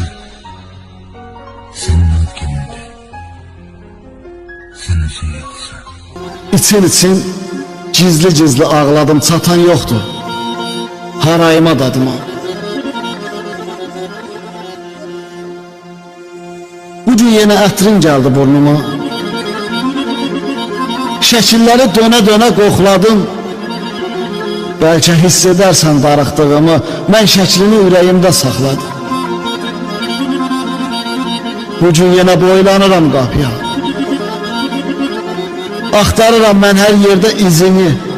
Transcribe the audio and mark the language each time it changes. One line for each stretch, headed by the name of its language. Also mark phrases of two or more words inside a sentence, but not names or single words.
Turkish: Senin ad günündü. Sen özün yoksun. İçin gizli ağladım, çatan yoktu.
Azerbaijani: Harayıma dadıma.
Turkish: Bugün yine ətrin geldi burnuma.
Azerbaijani: Şəkilləri dönə qoxladım. Bəlkə hiss edərsən darıxdığımı, mən şəklini ürəyimdə saxladım. Bugün yenə boylanıram qapıya. Axtarıram mən hər yerdə izini.